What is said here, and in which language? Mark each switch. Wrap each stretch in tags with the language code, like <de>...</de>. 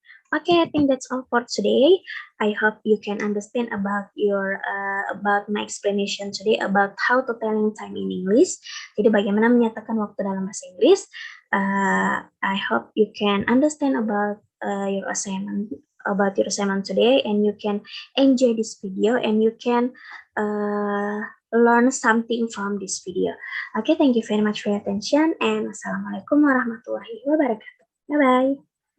<en>Okay, I think that's all for today. I hope you can understand about about my explanation today about how to telling time in English.</en> <id>Jadi bagaimana menyatakan waktu dalam bahasa Inggris.</id> <en>I hope you can understand about your assignment today, and you can enjoy this video, and you can learn something from this video. Okay, thank you very much for your attention, and Assalamualaikum warahmatullahi wabarakatuh. Bye bye.</en>